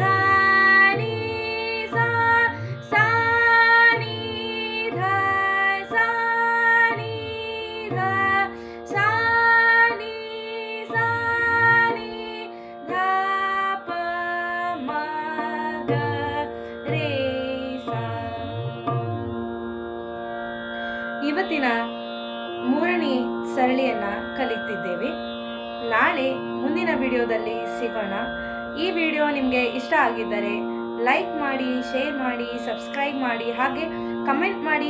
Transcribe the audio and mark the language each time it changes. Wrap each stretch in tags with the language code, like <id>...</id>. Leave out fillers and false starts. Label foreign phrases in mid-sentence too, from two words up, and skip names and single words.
<kn>ನಿ ಸಾ ಸಾ ನಿ ಧ ಸಾ ನಿ ಧ ಸಾ ನಿ ಸಾ ನಿ ಧ ಪ ಮ ಗ ರೇ ಸಾ. ಇವತ್ತಿನ ಮೂರನೇ ಸರಳಿಯ ವಿದ್ಯೆಯನ್ನು ಕಲಿತಿದ್ದೇವೆ. ನಾಳೆ ಮುಂದಿನ ವಿಡಿಯೋದಲ್ಲಿ ಸಿಗೋಣ. ಈ ವಿಡಿಯೋ ನಿಮಗೆ ಇಷ್ಟ ಆಗಿದ್ದರೆ ಲೈಕ್ ಮಾಡಿ, ಶೇರ್ ಮಾಡಿ, ಸಬ್ಸ್ಕ್ರೈಬ್ ಮಾಡಿ, ಹಾಗೆ ಕಮೆಂಟ್ ಮಾಡಿ.</kn>